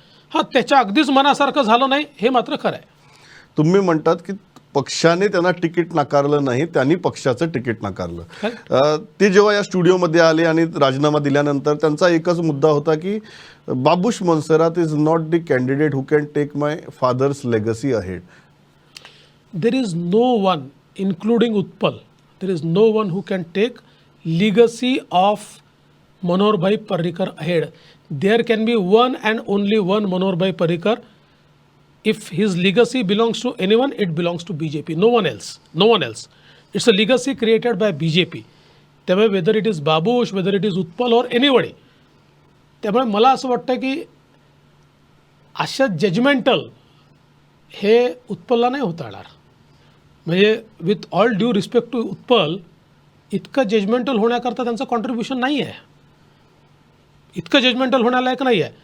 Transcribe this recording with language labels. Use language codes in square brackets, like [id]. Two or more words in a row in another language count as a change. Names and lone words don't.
[mr] हां, त्याच्या अगदीच मनासारखं झालं नाही हे मात्र खरं आहे. तुम्ही म्हणतात की पक्षाने त्यांना तिकीट नाकारलं नाही, त्यांनी पक्षाचं तिकीट नाकारलं. ते जेव्हा या स्टुडिओमध्ये आले आणि राजीनामा दिल्यानंतर त्यांचा एकच मुद्दा होता की बाबुश मोन्सेरात [en] is not the candidate who can take my father's legacy ahead. There is no one, including Utpal, there is no one who can take legacy of Manohar Bhai Parrikar ahead. There can be one and only one Manohar Bhai Parrikar. If his legacy belongs to anyone, it belongs to BJP. No one else. No one else. It's a legacy created by BJP. त्यामुळे whether it is Babush, whether it is Utpal or anybody. [mr] त्यामुळे मला असं वाटतं की अशा जजमेंटल हे उत्पलला नाही होता येणार. म्हणजे [en] with all due respect to [mr] उत्पल, इतकं जजमेंटल होण्याकरता त्यांचं कॉन्ट्रीब्युशन नाही आहे, इतकं जजमेंटल होण्यालायक नाही आहे.